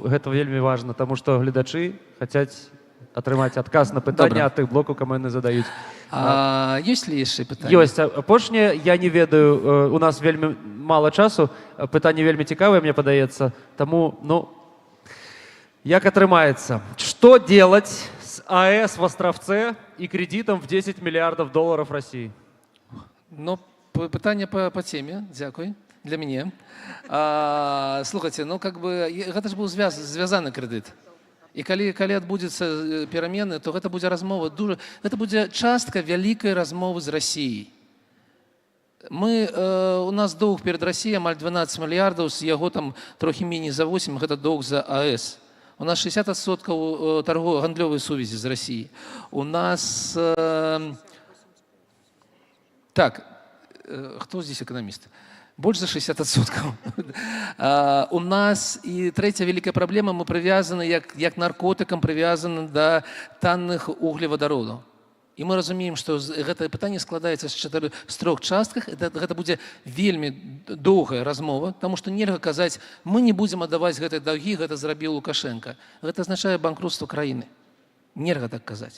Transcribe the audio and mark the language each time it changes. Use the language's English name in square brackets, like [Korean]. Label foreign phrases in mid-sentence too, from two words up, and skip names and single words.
[Belarusian] Гэта вельмі важна, таму што гледачы хацяць атрымаць адказ на пытанне ад тых блокаў, каму яны задаюць. Ёсць ли яшчэ пытанне? Ёсць. Апошняе, я не ведаю, у нас вельмі мала часу, пытанне вельмі цікавае, мне падаецца, таму, як атрымаецца? [Russian] Что делать с АЭС в Островце и кредитом в 10 миллиардов долларов России? [Belarusian] Ну, пытанне [Russian] по теме, [Belarusian] дзякуй, для мяне. Слухайце, гэта ж быў звязаны крэдыт. І калі адбудзецца перамены, то гэта будзе размова гэта будзе частка вялікай размовы з Расіяй. У нас доўг перад Расіяй амаль 12 мільярдаў, з яго там трохі меней за 8, гэта доўг за АЭС. У нас 60% гандлёвай сувязі з Расіяй. У нас... Так, хто здесь экономист? Больше за 60%. [Russian] У нас і третья великая проблема, мы привязаны, як наркотикам, привязаны до танных углеводородаў. [Belarusian] І мы разумеем, што гэта пытанне складаецца з трох частках. Гэта будзе вельмі доўгая размова, таму што нельга казаць, мы не будзем аддаваць гэтыя даўгі, гэта зрабіў Лукашенко. Гэта азначае банкрутства краіны. Нельга так казаць.